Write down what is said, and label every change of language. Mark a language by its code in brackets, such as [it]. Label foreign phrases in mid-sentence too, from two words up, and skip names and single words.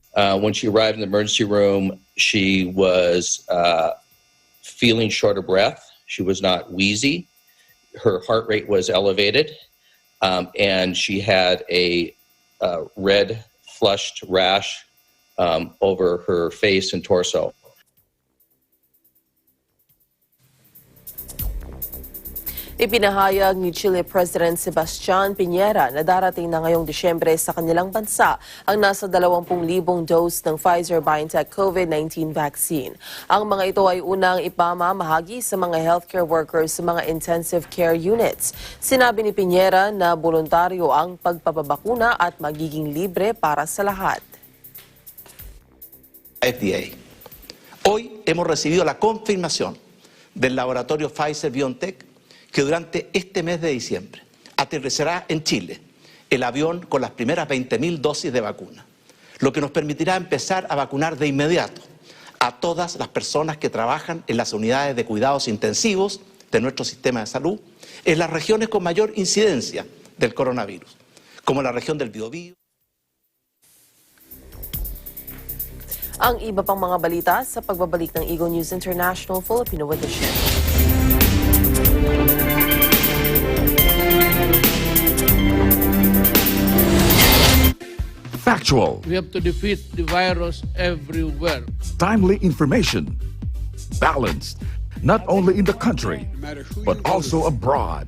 [en] When she arrived in the emergency room, she was feeling short of breath. She was not wheezy. Her heart rate was elevated, and she had a red flushed rash over her face and torso. [tl] Ipinahayag ni Chile President Sebastián Piñera na darating na ngayong Disyembre sa kanilang bansa ang nasa 20,000 dose ng Pfizer-BioNTech COVID-19 vaccine. Ang mga ito ay unang ipamamahagi sa mga [en] healthcare workers [tl] sa mga [en] intensive care units. [tl] Sinabi ni Piñera na voluntaryo ang pagpapabakuna at magiging libre para sa lahat. FDA. [es] Hoy hemos recibido la confirmación del laboratorio Pfizer-BioNTech que durante este mes de diciembre aterrizará en Chile el avión con las primeras 20.000 dosis de vacuna, lo que nos permitirá empezar a vacunar de inmediato a todas las personas que trabajan en las unidades de cuidados intensivos de nuestro sistema de salud en las regiones con mayor incidencia del coronavirus, como la región del Biobío. [tl] Ang iba pang mga balita sa pagbabalik ng Eagle News International Filipino Edition. [en] Factual, We have to defeat the virus everywhere. timely information, balanced, not only in the country, but also abroad.